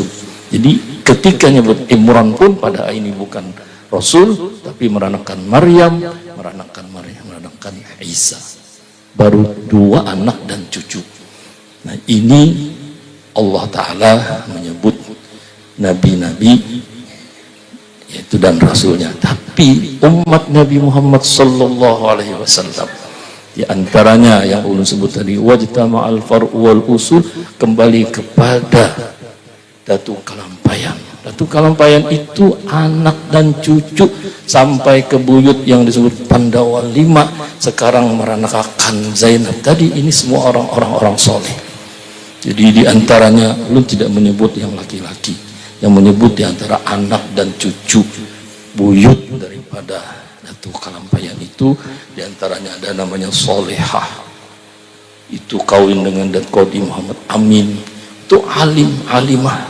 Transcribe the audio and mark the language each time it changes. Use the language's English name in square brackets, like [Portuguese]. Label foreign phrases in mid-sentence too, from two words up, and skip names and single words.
[Banjar] Jadi ketika menyebut Imran pun pada ini bukan Rasul, tapi meranakan Maryam, meranakan Isa. Baru dua anak dan cucu. Nah ini Allah Ta'ala menyebut nabi-nabi yaitu dan rasulnya. Tapi umat Nabi Muhammad [Arabic] صلى الله عليه وسلم [Banjar] di antaranya yang ulun sebut tadi [Arabic] واجتمع الفرع والأصول, [Banjar] kembali kepada Datu Kalampayan. Datu Kalampayan itu anak dan cucu sampai ke buyut yang disebut Pandawa 5, sekarang meranakan Zainab tadi. Ini semua orang-orang soleh. Jadi diantaranya belum tidak menyebut yang laki-laki, yang menyebut diantara anak dan cucu buyut daripada Datu Kalampayan itu diantaranya ada namanya Solehah, itu kawin dengan Dat Qadi Muhammad Amin, itu alimah.